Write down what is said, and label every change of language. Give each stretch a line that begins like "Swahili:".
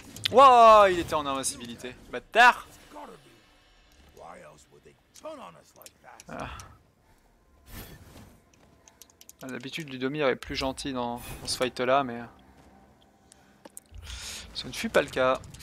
French: Wow, il était en invincibilité. Bâtard.
English: Gotta be. Why else would they turn on us like that? Ah.
French: D'habitude, Ludomir est plus gentil dans ce fight là, mais ce ne fut pas le cas.